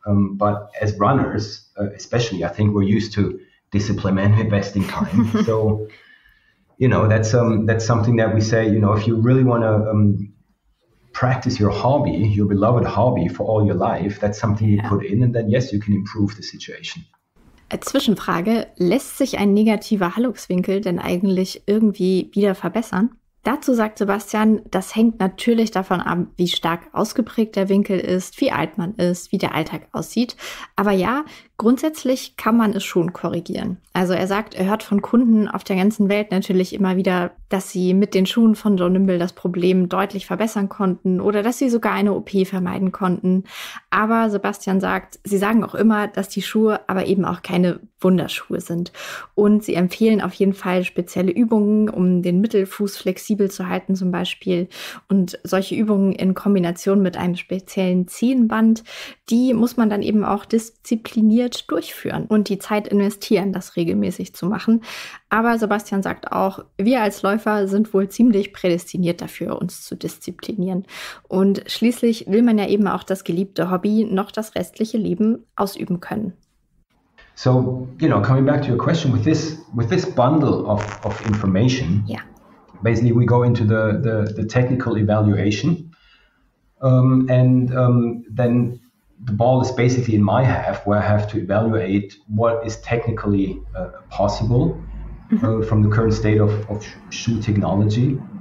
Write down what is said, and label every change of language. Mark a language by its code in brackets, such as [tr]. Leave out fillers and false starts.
[en] But as runners, especially, I think we're used to discipline and investing time. So, that's something that we say, if you really want to practice your hobby, your beloved hobby for all your life, that's something you put in, and then yes, you can improve the situation. [de] Zwischenfrage, lässt sich ein negativer Halluxwinkel denn eigentlich irgendwie wieder verbessern? Dazu sagt Sebastian, das hängt natürlich davon ab, wie stark ausgeprägt der Winkel ist, wie alt man ist, wie der Alltag aussieht. Aber ja, grundsätzlich kann man es schon korrigieren. Also er sagt, er hört von Kunden auf der ganzen Welt natürlich immer wieder, dass sie mit den Schuhen von Joe Nimble das Problem deutlich verbessern konnten oder dass sie sogar eine OP vermeiden konnten. Aber Sebastian sagt, sie sagen auch immer, dass die Schuhe aber eben auch keine Wunderschuhe sind. Und sie empfehlen auf jeden Fall spezielle Übungen, um den Mittelfuß flexibel zu halten zum Beispiel. Und solche Übungen in Kombination mit einem speziellen Zehenband, die muss man dann eben auch diszipliniert durchführen und die Zeit investieren, das regelmäßig zu machen. Aber Sebastian sagt auch, wir als Läufer sind wohl ziemlich prädestiniert dafür, uns zu disziplinieren. Und schließlich will man ja eben auch das geliebte Hobby noch das restliche Leben ausüben können. [en] So, coming back to your question, with this bundle of information, basically we go into the technical evaluation, and then the ball is basically in my half, where I have to evaluate what is technically possible from the current state of shoe technology.